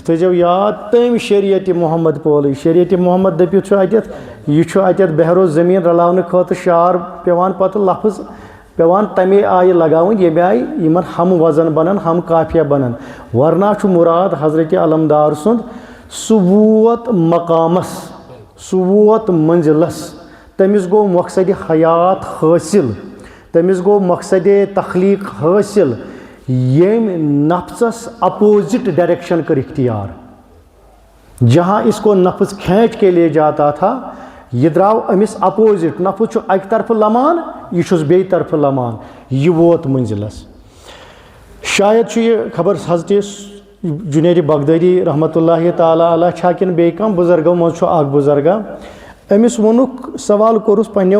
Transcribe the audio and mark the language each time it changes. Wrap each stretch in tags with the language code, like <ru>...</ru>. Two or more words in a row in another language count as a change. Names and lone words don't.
<ks>تھٲیزیو یاد تٔمۍ شریعتِ محمد پولٕے شریعتِ محمد دٔپِتھ چھُ اتٮ۪تھ یہِ چھُ اتٮ۪تھ بہرو زٔمیٖن رلاونہٕ خٲطرٕ شعار پٮ۪وان پتہٕ لفظ پٮ۪وان تمے آیہِ لگاوٕنۍ ییٚمہِ آیہِ یِمن ہم وزن بنن ہم قافیہ بنن ورنہ چھُ مُراد حضرتِ علمدار سُنٛد سُہ ووت مقامس سُہ ووت منزلس تٔمِس گوٚو مقصدِ حیات حٲصِل تٔمِس گوٚو مقصدِ تخلیٖق حٲصِل ییٚمۍ نفسس</ks> <en>opposite direction</en> <ks>کر اختیار</ks> <ur>جہاں اس کو نفس کھینچ کے لے جاتا تھا</ur> <ks>یہ درٛاو أمِس اپوزٹ نفس چھُ اکہِ طرفہٕ لمان یہِ چھُس بیٚیہِ طرفہٕ لمان یہِ ووت منزلس شاید چھُ یہِ خبر حضرتِ جُنید بغدادی</ks> <ar>رحمتہ اللہ تعالیٰ علیہ</ar> <ks>چھا کِنہٕ بیٚیہِ کانٛہہ بُزرگو منٛز چھُ اکھ بُزرگا أمِس ووٚنُکھ سوال کوٚرُس پنٛنیو</ks>